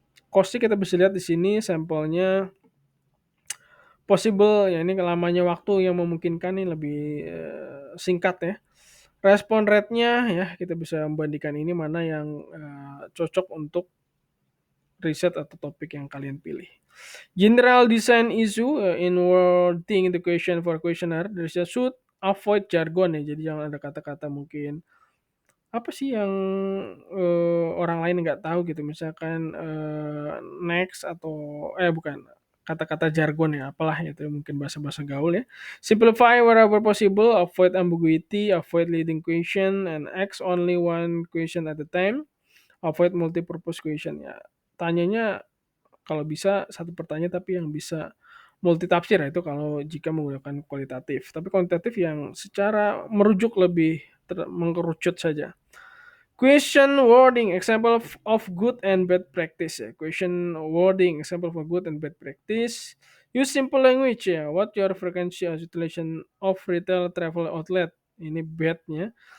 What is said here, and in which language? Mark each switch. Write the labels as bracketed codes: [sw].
[id] Cost kita bisa lihat di sini sampelnya possible ya, ini lamanya waktu yang memungkinkan nih lebih singkat ya. Respon rate-nya ya, kita bisa membandingkan ini mana yang cocok untuk riset atau topik yang kalian pilih. [en] General design issue in wording the question for questionnaire, there should avoid jargon ya. [id] Jadi jangan ada kata-kata mungkin apa sih yang orang lain nggak tahu gitu. Misalkan next atau bukan kata-kata jargon ya, apalah itu mungkin bahasa-bahasa gaul ya. [en] Simplify wherever possible, avoid ambiguity, avoid leading question, and ask only one question at a time. Avoid multi-purpose question ya. [id] Tanyanya kalau bisa satu pertanyaan tapi yang bisa multitafsir ya, itu kalau jika menggunakan kualitatif. Tapi kuantitatif yang secara merujuk lebih mengerucut saja. [en] Question wording, example of good and bad practice ya. Question wording, example of good and bad practice. Use simple language ya. What your frequency of utilization of retail travel outlet? [id] Ini bad-nya.